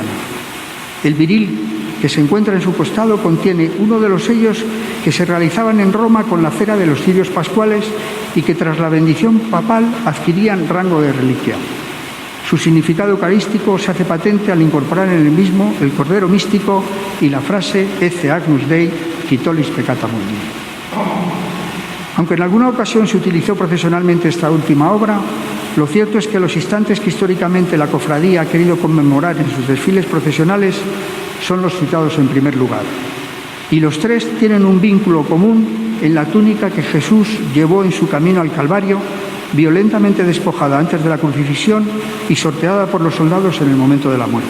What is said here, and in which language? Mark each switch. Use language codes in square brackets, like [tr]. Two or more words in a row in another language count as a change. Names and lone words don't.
[es] El viril que se encuentra en su costado contiene uno de los sellos que se realizaban en Roma con la cera de los cirios pascuales y que tras la bendición papal adquirían rango de reliquia. Su significado eucarístico se hace patente al incorporar en el mismo el cordero místico y la frase [la] Ecce Agnus Dei qui tollis peccata mundi. [es] Aunque en alguna ocasión se utilizó profesionalmente esta última obra, lo cierto es que los instantes que históricamente la cofradía ha querido conmemorar en sus desfiles procesionales son los citados en primer lugar. Y los 3 tienen un vínculo común en la túnica que Jesús llevó en su camino al Calvario, violentamente despojada antes de la crucifixión y sorteada por los soldados en el momento de la muerte.